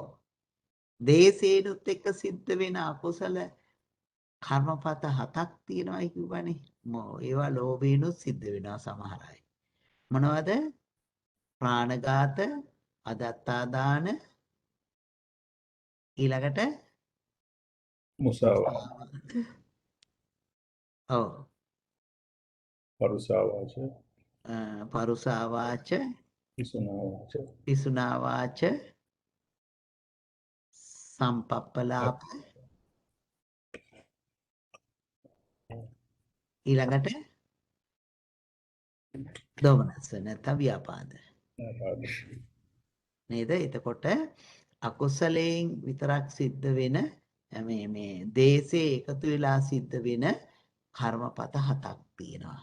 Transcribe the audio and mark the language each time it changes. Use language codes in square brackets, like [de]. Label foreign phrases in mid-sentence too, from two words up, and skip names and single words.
[si] දේශේනුත් එක්ක සිද්ධ වෙන අකුසල කර්මපත 7ක් තියෙනවායි කිව්වනේ. ඒවා ලෝභේනුත් සිද්ධ වෙනවා සමහර අය. මොනවද? ප්‍රාණඝාත, අදත්තාදාන ඊළඟට Musawa. ඔව්. Parusawacha. [pi] පරුසා වාච, [si] Isunawacha. [pi] පිසුනා වාච, සම්පප්පලාප ඊළඟට දෝමනස්ස නැත්නම් ව්‍යාපාද. [si] නේද? එතකොට අකුසලයෙන් විතරක් සිද්ධ වෙන මේ දේශේ එකතු වෙලා සිද්ධ වෙන කර්මපත 7ක් තියෙනවා.